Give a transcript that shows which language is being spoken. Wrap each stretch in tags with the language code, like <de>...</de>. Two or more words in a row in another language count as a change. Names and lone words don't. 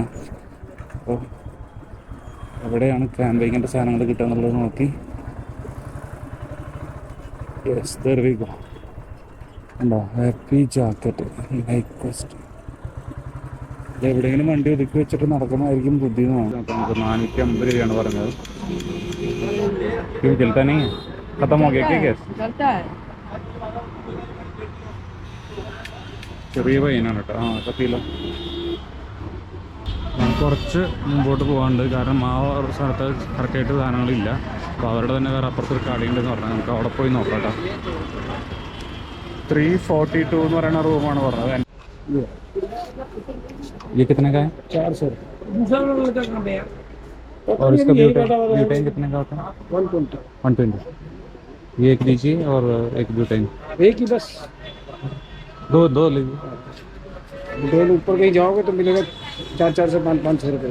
<ml>അപ്പോൾ എവിടെയാണ് ക്യാമ്പിങ്ങിൻ്റെ സാധനങ്ങൾ കിട്ടുക എന്നുള്ളത് നോക്കി.</ml> <en>Yes, there we go. ഉണ്ടോ happy jacket like cost.</en> <ml>എവിടെയെങ്കിലും വണ്ടി ഒതുക്കി വെച്ചിട്ട് നടക്കുന്നതായിരിക്കും ബുദ്ധി. നമുക്ക് 450 രൂപയാണ് പറഞ്ഞത്.</ml> <hi>चलता नहीं है, खत्म हो गया क्या गैस?</hi> <ml>ചെറിയ പയ്യനാണ് കേട്ടോ. കത്തിയില്ല. കുറച്ച് മുമ്പോട്ട് പോകാനുണ്ട്. കാരണം ആ ഒരു സ്ഥലത്ത് കറക്റ്റായിട്ട് സാധനങ്ങളില്ല. അപ്പോൾ അവരുടെ തന്നെ വേറെ അപ്പുറത്തൊരു കടയുണ്ടെന്ന് പറഞ്ഞാൽ നമുക്ക് അവിടെ പോയി നോക്കാം കേട്ടോ. 342 എന്ന് പറയുന്ന റൂമാണ് പറഞ്ഞത്.</ml> <hi>ये कितने का है? 400। और इसका ब्यूटेन कितने का होता है? 120। ये एक लीजिए और एक ब्यूटेन। एक ही बस? दो लीजिए। ब्यूटेन ऊपर कहीं जाओगे तो मिलेगा 400 से 500 रुपये।</hi>